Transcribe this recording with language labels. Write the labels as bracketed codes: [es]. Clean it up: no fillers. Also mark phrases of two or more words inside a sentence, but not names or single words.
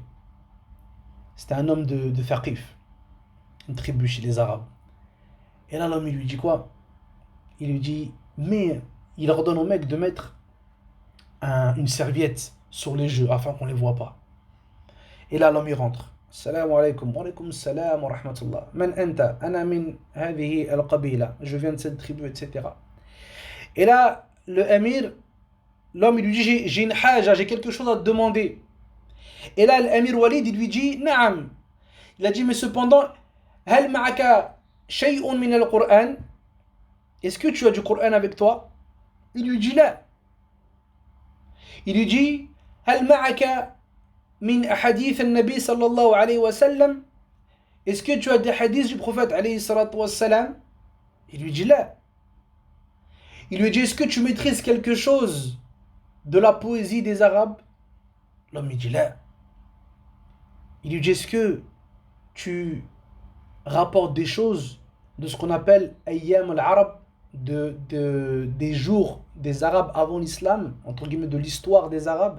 [fr] C'était un homme de Thaqif, une tribu chez les Arabes. Et là, l'homme, il lui dit quoi? Il lui dit, mais il ordonne au mec de mettre une serviette sur les jeux afin qu'on ne les voit pas. Et là, l'homme, il rentre. [ar] سلام عليكم، وعليكم سلام ورحمة الله. من أنت، أنا من هذه القبيلة. [fr] Je viens de cette tribu, etc. Et là, le émir, l'homme, il lui dit, j'ai une haja, j'ai quelque chose à te demander. Et là, l'émir Walid, il lui dit, Naam. Il a dit, mais cependant, [ar] هل معك شيء من القرآن? [fr] Est-ce que tu as du Coran avec toi? Il lui dit, là. Il lui dit, [ar] هل معك من أحاديث النبي صلى الله عليه وسلم? [fr] Est-ce que tu as des hadiths du prophète [ar] عليه الصلاة والسلام? [fr] Il lui dit, là. Il lui dit, est-ce que tu maîtrises quelque chose de la poésie des Arabes? L'homme, il dit, là. Il lui dit, est-ce que tu rapportes des choses de ce qu'on appelle [ar] أيام العرب, [fr] des jours des Arabes avant l'islam, entre guillemets de l'histoire des Arabes?